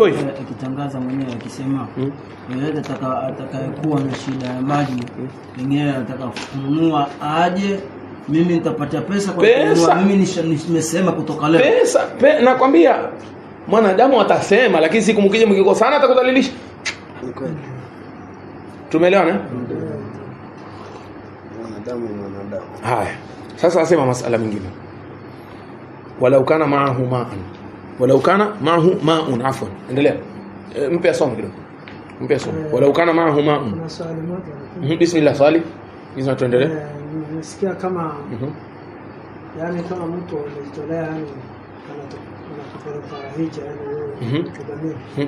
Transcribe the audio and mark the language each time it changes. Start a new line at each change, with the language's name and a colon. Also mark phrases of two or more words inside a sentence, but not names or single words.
Swahili: akitangaza mwenyewe akisema yeyote atakayekuwa na shida ya maji, mwenyewe ataka kununua aje, mimi nitapata pesa kwa kununua, mimi nimesema kutoka leo. Nakwambia mwanadamu atasema, lakini siku mkije mkikosana atakudhalilisha. Tumeelewana? Mwanadamu. Haya. Sasa asema masala mengine.
Arabic: ولو كان معه ماء. ولو كان معه ماء، عفوا.
Swahili: Endelea. Mpe somo kidogo. Mpe somo.
Arabic: ولو كان معه ماء.
Swahili: Kuna swali moja. Bismillah, swali. Hizo tuendelee. Nimesikia kama yani kama mtu anajitolea yani anataka hija yani wewe kudhamini.